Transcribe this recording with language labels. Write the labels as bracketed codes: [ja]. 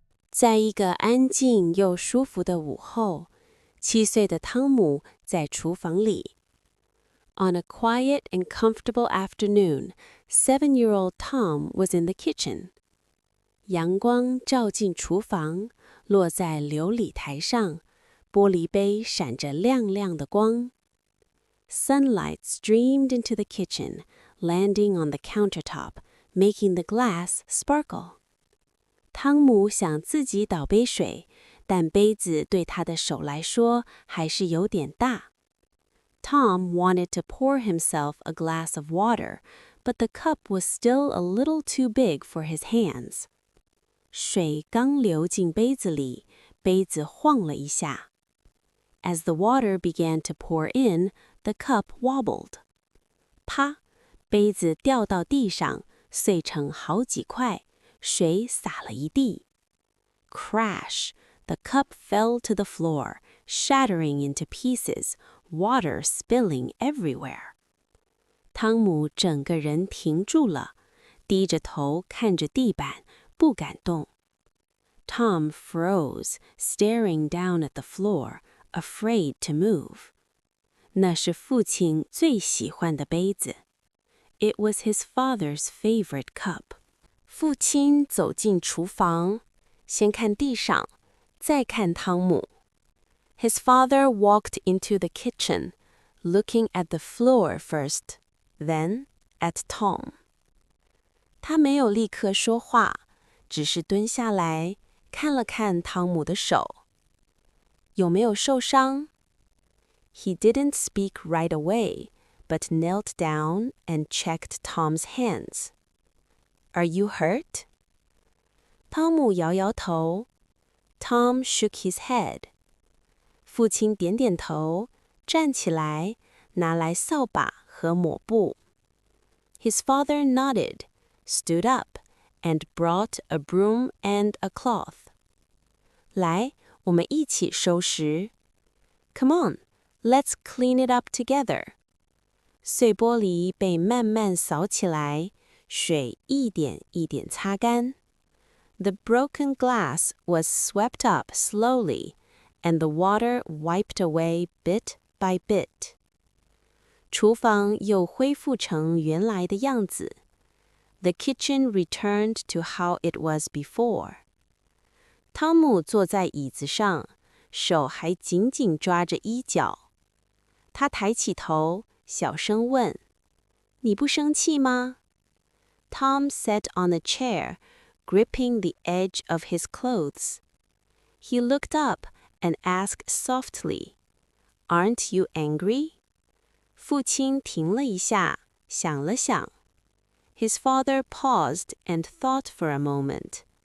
[zh] 在一个安静又舒服的午后，7岁的汤姆在厨房里。 [en] On a quiet and comfortable afternoon, 7-year-old Tom was in the kitchen. [zh] 阳光照进厨房，落在琉璃台上，玻璃杯闪着亮亮的光。 [en] Sunlight streamed into the kitchen, landing on the countertop, making the glass sparkle. [zh] 汤姆想自己倒杯水，但杯子对他的手来说还是有点大。 [en] Tom wanted to pour himself a glass of water, but the cup was still a little too big for his hands. [zh] 水刚流进杯子里，杯子晃了一下。 [en] As the water began to pour in, the cup wobbled. [zh] 啪！杯子掉到地上，碎成好几块，水洒了一地。 [en] Crash! The cup fell to the floor, shattering into pieces, water spilling everywhere. [zh] 汤姆整个人停住了，低着头看着地板，不敢动。 [en] Tom froze, staring down at the floor, afraid to move. [zh] 那是父亲最喜欢的杯子。 [en] It was his father's favorite cup. [zh] 父亲走进厨房，先看地上，再看汤姆。 [en] His father walked into the kitchen, looking at the floor first, then at Tom. [zh] 他没有立刻说话，只是蹲下来看了看汤姆的手。有没有受伤？ [en] He didn't speak right away, but knelt down and checked Tom's hands. Are you hurt? [zh] 汤姆摇摇头。 [en] Tom shook his head. [zh] 父亲点点头，站起来，拿来扫把和抹布。 [en] His father nodded, stood up, and brought a broom and a cloth. [zh] 来，我们一起收拾。 [en] Come on, let's clean it up together. [zh] 碎玻璃被慢慢扫起来，水一点一点擦干。 [en] The broken glass was swept up slowly, and the water wiped away bit by bit. [zh] 厨房又恢复成原来的样子。 [en] The kitchen returned to how it was before. [zh] 汤姆坐在椅子上，手还紧紧抓着衣角。他抬起头，小声问：“你不生气吗？” [en] Tom sat on a chair, gripping the edge of his clothes. He looked up and asked softly, "Aren't you angry?" [zh] 父亲停了一下，想了想。 [en] His father paused and thought for a moment.